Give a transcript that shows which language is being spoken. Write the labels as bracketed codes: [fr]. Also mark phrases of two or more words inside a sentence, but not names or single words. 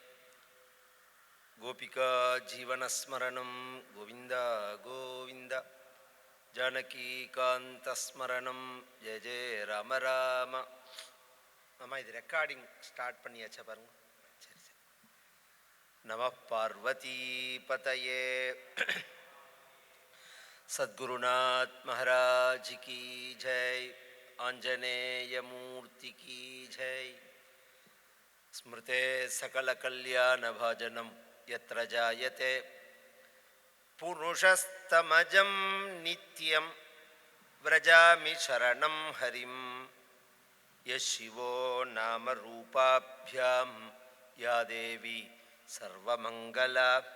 [sa] गोपिका जीवन स्मरणं गोविंद गोविंद. जानकी कांत स्मरणं जय जय राम राम. [ta] அம்மா இது [en] recording start [ta] பண்ணியாச்சா பாருங்க. சரி சரி. [sa] नम पार्वती पतये. [hi] सद्गुरुनाथ महाराज की जय. आंजनेय मूर्ति की जय. [sa] स्मृते सकल कल्याण भाजनम यत्र जायते पुरुषस्तमजं नित्यं व्रजामि शरणं हरिं. यशिवो नाम रूपाभ्यां या देवी सर्वमंगला.